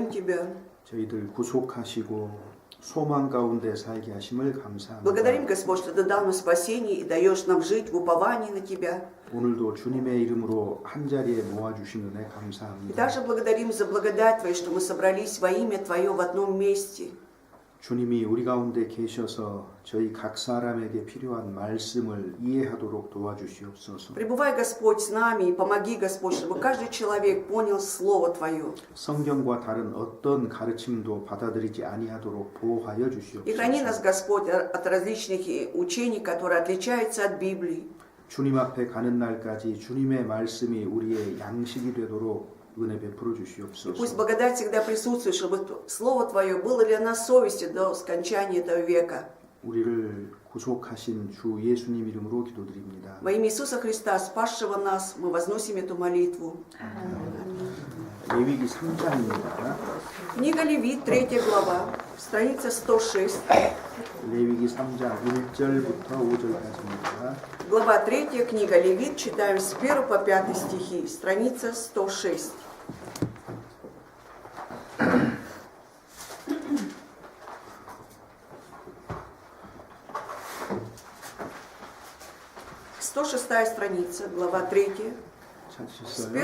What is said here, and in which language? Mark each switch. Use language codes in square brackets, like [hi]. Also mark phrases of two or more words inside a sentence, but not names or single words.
[ru] Тебя. [ko] 저희들 구속하시고 소망 가운데 살게 하심을 감사합니다. [ru] Благодарим, Господь, что Ты дал нам спасение и даешь нам жить в уповании на Тебя. [ko] 오늘도 주님의 이름으로 한 자리에 모아주신 은혜 [ru] И [ko] 감사합니다. [ru] также благодарим за благодать Твою, что мы собрались во имя Твое в одном месте. [ko] 주님이 우리 가운데 계셔서 저희 각 사람에게 필요한 말씀을 이해하도록 도와주시옵소서. [ru] Пребывай, Господь, с нами и помоги, Господь, чтобы каждый человек понял Слово Твое. [ko] 성경과 다른 어떤 가르침도 받아들이지 아니하도록 보호하여 [ru] И храни [ko] 주시옵소서. [ru] нас, Господь, от различных учений, которые отличаются от Библии. [ko] 주님 앞에 가는 날까지 주님의 말씀이 우리의 양식이 되도록 은혜 베풀어 [ru] И пусть [ko] 주시옵소서. [ru] благодать всегда присутствует, чтобы Слово Твое было для нас совестью до скончания этого века. [ko] 우리를 구속하신 주 예수님 이름으로 기도드립니다. [ru] Во имя Иисуса Христа, спасшего нас, мы возносим эту молитву. [ko] 레위기 3장입니다. [ru] Книга Левит, 3 глава, страница 106. [ko] 레위기 3장 1절부터 5절까지입니다. [ru] Глава 3, книга Левит, читаем с 1 по 5 стихи, страница 106. «106-я страница, глава 3, с 1